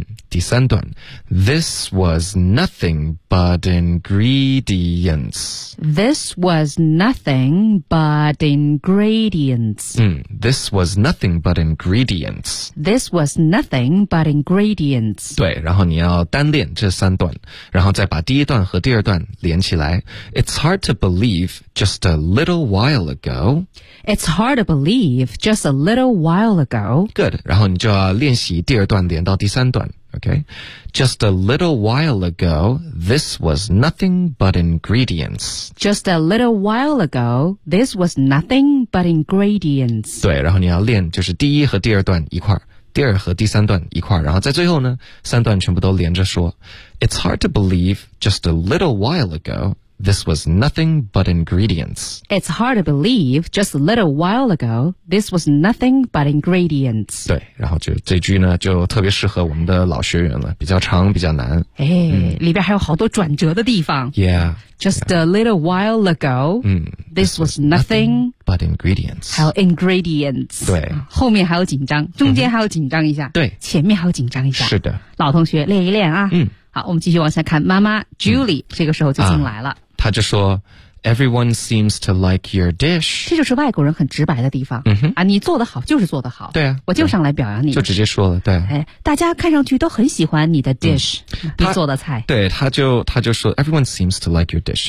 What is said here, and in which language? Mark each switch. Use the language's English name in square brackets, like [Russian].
[Chinese] 第三段。 [English] This was nothing but ingredients. This was nothing but ingredients. This was nothing but ingredients. This was nothing but ingredients. [Chinese] 对，然后你要单练这三段，然后再把第一段和第二段连起来。 [English] It's hard to believe just a little while ago. It's hard to believe just a little while ago. [Chinese] Good. 然后你就要练习第二段连到第三段。Okay. [English] Just a little while ago, this was nothing but ingredients. Just a little while ago, this was nothing but ingredients. [Chinese] 对，然后你要练就是第一和第二段一块，第二和第三段一块，然后在最后呢，三段全部都连着说。 [English] It's hard to believe just a little while ago. This was nothing but ingredients. It's hard to believe, just a little while ago, this was nothing but ingredients. [Chinese] 对，然后就这句呢，就特别适合我们的老学员了，比较长，比较难。哎，里边还有好多转折的地方。 [English] Yeah. Just a little while ago, this was nothing but ingredients. [Chinese] 还有 ingredients. 对。后面还有紧张，中间还有紧张一下。对。前面还有紧张一下。是的。老同学，练一练啊。嗯。好，我们继续往下看。妈妈 Julie、这个时候就进来了，她就说 [English] ：“Everyone seems to like your dish。” [Chinese] 这就是外国人很直白的地方。嗯哼，啊，你做得好就是做得好。对啊，我就上来表扬你，就直接说了。对，哎，大家看上去都很喜欢你的 dish，你做的菜。对，他就说 [English] ：“Everyone seems to like your dish。”